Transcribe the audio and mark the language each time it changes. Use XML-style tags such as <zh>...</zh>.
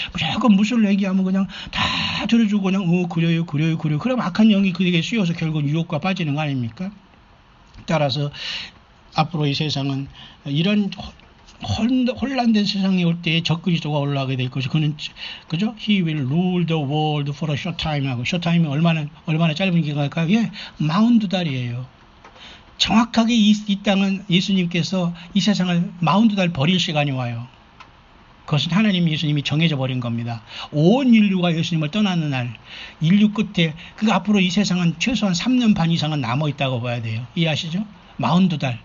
<ko>무조건 무술을 얘기하면 그냥 다 들어주고 그냥 그래요. 그럼 악한 영이 그에게 씌워서 결국 유혹과 빠지는 거 아닙니까? 따라서 앞으로 이 세상은 이런 혼란된 세상에 올 때 적그리스도가 올라가게 될 것이 그는 그죠?</ko> <en>He will rule the world for a short time</en> <ko>하고</ko> <en>short time이</en> <ko>얼마나 짧은 기간일까요? 예, 42달이에요. 정확하게 이 땅은 예수님께서 이 세상을 42달 버릴 시간이 와요. 그것은 하나님 예수님이 정해져 버린 겁니다. 온 인류가 예수님을 떠나는 날, 인류 끝에 그 앞으로 이 세상은 최소한 3년 반 이상은 남아 있다고 봐야 돼요. 이해하시죠? 42달.</ko>